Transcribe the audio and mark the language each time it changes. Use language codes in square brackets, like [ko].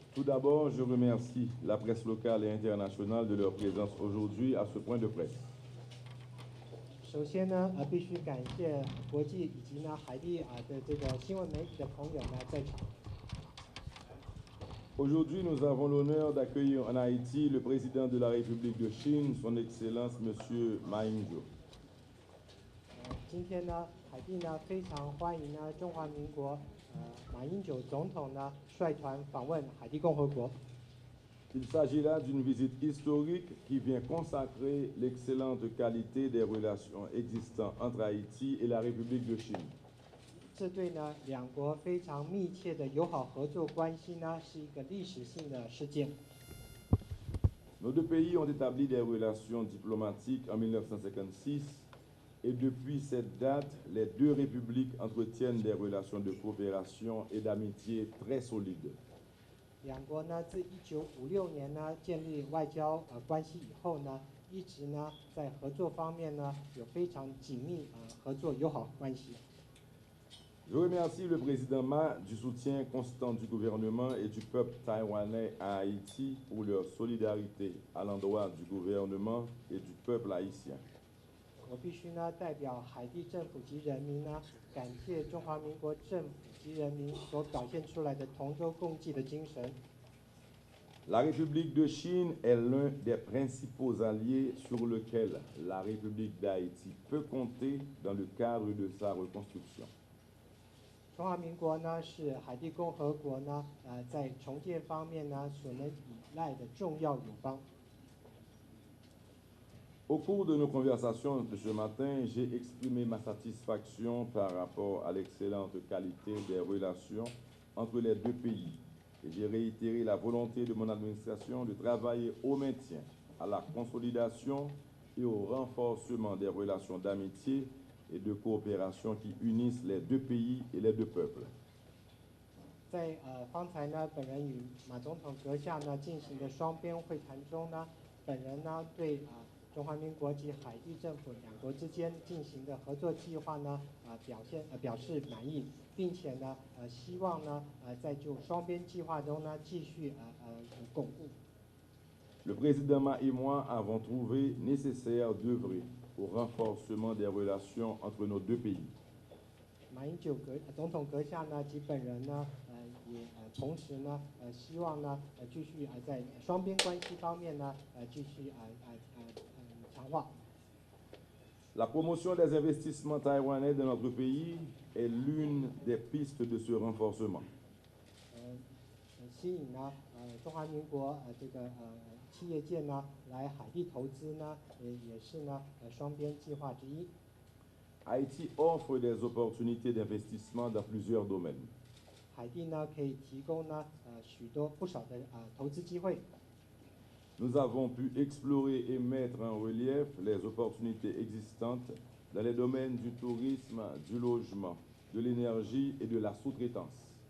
[fr] Tout d'abord, je remercie la presse locale et internationale de leur présence aujourd'hui à ce point de presse. [zh] 首先呢，必须感谢国际以及呢海地的这个新闻媒体的朋友呢在场。 [fr] Aujourd'hui, nous avons l'honneur d'accueillir en Haïti le président de la République de Chine, son Excellence Monsieur Ma Ying-jeou. [zh] 今天呢，海地呢非常欢迎呢中华民国马英九总统呢率团访问海地共和国。 [fr] Il s'agit là d'une visite historique qui vient consacrer l'excellente qualité des relations existantes entre Haïti et la République de Chine. [zh] 这对呢两国非常密切的友好合作关系呢是一个历史性的事件。 [fr] Nos deux pays ont établi des relations diplomatiques en 1956 et depuis cette date, les deux républiques entretiennent des relations de coopération et d'amitié très solides. [zh] 两国呢自1956年呢建立外交关系以后呢，一直呢在合作方面呢有非常紧密合作友好关系。 [fr] Je remercie le président Ma du soutien constant du gouvernement et du peuple taïwanais à Haïti pour leur solidarité à l'endroit du gouvernement et du peuple haïtien. [zh] 我必须呢代表海地政府及人民呢，感谢中华民国政府及人民所表现出来的同舟共济的精神。 [fr] La République de Chine est l'un des principaux alliés sur lequel la République d'Haïti peut compter dans le cadre de sa reconstruction. [zh] 中华民国呢是海地共和国呢在重建方面呢所能依赖的重要友邦。 [fr] Au cours de nos conversations de ce matin, j'ai exprimé ma satisfaction par rapport à l'excellente qualité des relations entre les deux pays et j'ai réitéré la volonté de mon administration de travailler au maintien, à la consolidation et au renforcement des relations d'amitié et de coopération qui unissent les deux pays et les deux peuples. [zh] 在方才呢，本人与马总统阁下呢进行的双边会谈中呢，本人呢对中华民国及海地政府两国之间进行的合作计划呢表示满意，并且呢希望呢在就双边计划中呢继续巩固。 [fr] Le président Ma et moi avons trouvé nécessaire d'œuvrer au renforcement des relations entre nos deux pays. [zh] 马英九总统阁下呢及本人呢也同时呢希望呢继续在双边关系方面呢继续强化。 [fr] La promotion des investissements taïwanais dans notre pays est l'une des pistes de ce renforcement. [zh] 吸引呢中华民国这个企业界呢来海地投资呢也是呢双边计划之一。 [fr] Haïti offre des opportunités d'investissement dans plusieurs domaines. [zh] 海地呢可以提供呢不少的投资机会。 [fr] Nous avons pu explorer et mettre en relief les opportunités existantes dans les domaines du tourisme, du logement, de l'énergie et de la sous-traitance.